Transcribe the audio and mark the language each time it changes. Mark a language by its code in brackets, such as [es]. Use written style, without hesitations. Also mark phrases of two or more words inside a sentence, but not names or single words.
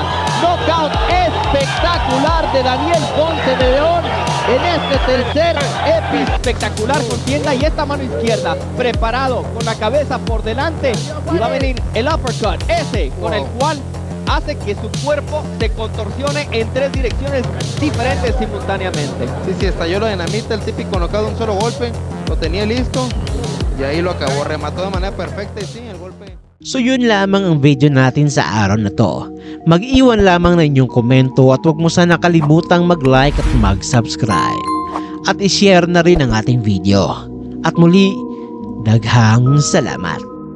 [es] Knockout espectacular de Daniel Ponce de León en este tercer espectacular contienda, y esta mano izquierda preparado con la cabeza por delante, y va a venir el uppercut, ese con el cual hace que su cuerpo se contorsione en 3 direcciones diferentes simultáneamente. Sí, estalló la dinamita, el típico knockout de un solo golpe, lo tenía listo y ahí lo acabó, remató de manera perfecta y sí, el golpe. [tl] So yun lamang ang video natin sa araw na to. Mag-iwan lamang na inyong komento at huwag mo sana kalimutang mag-like at mag-subscribe. At i-share na rin ang ating video. At muli, [ceb] daghang salamat.